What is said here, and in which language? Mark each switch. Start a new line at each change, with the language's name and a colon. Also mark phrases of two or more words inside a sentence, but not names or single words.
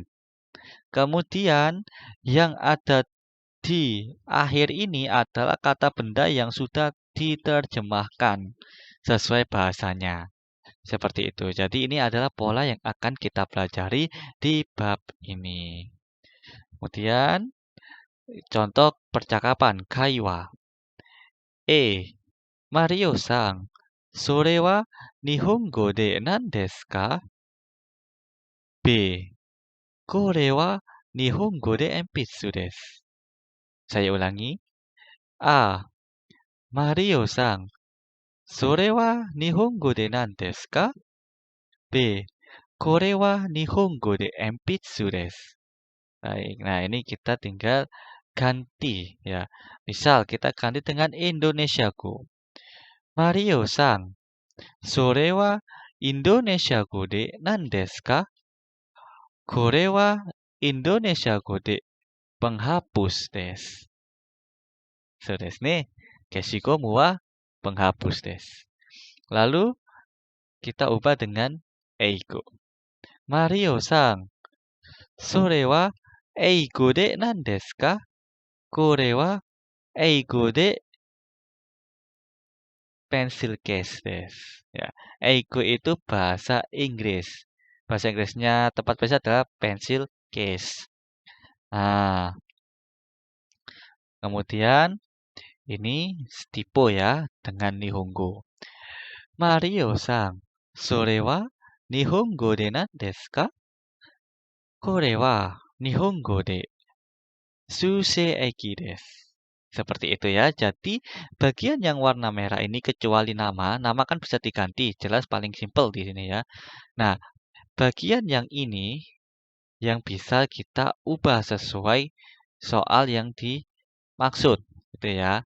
Indonesian: Kemudian, yang ada di akhir ini adalah kata benda yang sudah diterjemahkan sesuai bahasanya. Seperti itu. Jadi ini adalah pola yang akan kita pelajari di bab ini. Kemudian contoh percakapan kaiwa.
Japanese: Mario-san, それは日本語で何ですか? B. これは日本語で鉛筆です.
Indonesian: Saya ulangi. A.
Japanese: Mario-san, それは日本語で何ですか? B. これは日本語で鉛筆です.
Indonesian: Baik, nah ini kita tinggal ganti ya. Misal kita ganti dengan Indonesiaku.
Japanese: Mario-san, それはインドネシア語で何ですか? これはインドネシア語でpenghapus des. そうですね。消しゴムは penghapus des.
Indonesian: Lalu kita ubah dengan eigo.
Japanese: Mario-san, それは英語で何ですか? これは英語で
English: pencil case
Japanese: des.
Indonesian: Ya, eigo itu bahasa Inggris. Bahasa Inggrisnya tepat bahasa adalah
English: pencil case.
Indonesian: Nah, kemudian ini tipe ya dengan Nihongo.
Japanese: Mario-san, それは日本語で何ですか? これは日本語で数世駅です.
Indonesian: Seperti itu ya. Jadi bagian yang warna merah ini kecuali nama kan bisa diganti. Jelas paling simpel di sini ya. Nah, bagian yang ini yang bisa kita ubah sesuai soal yang dimaksud, gitu ya.